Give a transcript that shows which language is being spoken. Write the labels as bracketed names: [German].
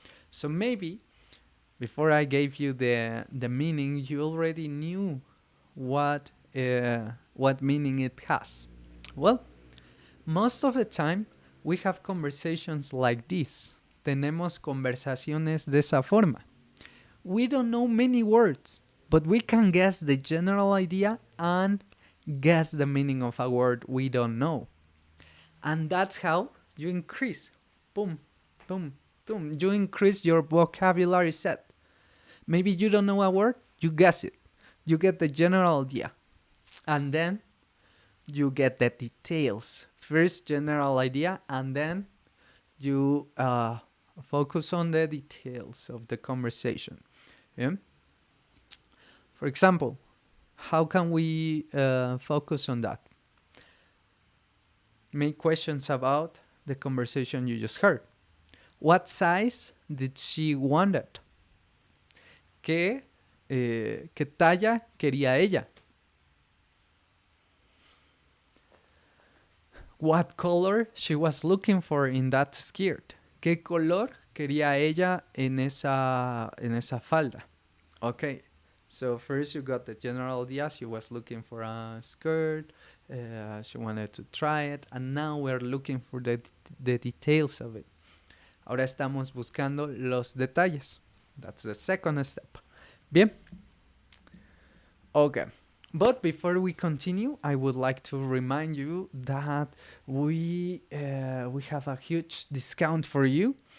[English] So maybe before I gave you the meaning, you already knew what meaning it has. Well, most of the time we have conversations like this. [Spanish] Tenemos conversaciones de esa forma. [English] We don't know many words, but we can guess the general idea and guess the meaning of a word we don't know. And that's how you increase. Boom, boom, boom. You increase your vocabulary set. Maybe you don't know a word, you guess it. You get the general idea. And then you get the details. First, general idea, and then you focus on the details of the conversation. Yeah? For example, how can we focus on that? Make questions about the conversation you just heard. What size did she want it? [Spanish] ¿Qué talla quería ella? [English] What color she was looking for in that skirt? [Spanish] ¿Qué color quería ella en esa falda? [English] Okay, so first you got the general idea. She was looking for a skirt. She wanted to try it. And now we're looking for the details of it. [Spanish] Ahora estamos buscando los detalles. [English] That's the second step. Bien. Okay. But before we continue, I would like to remind you that we have a huge discount for you.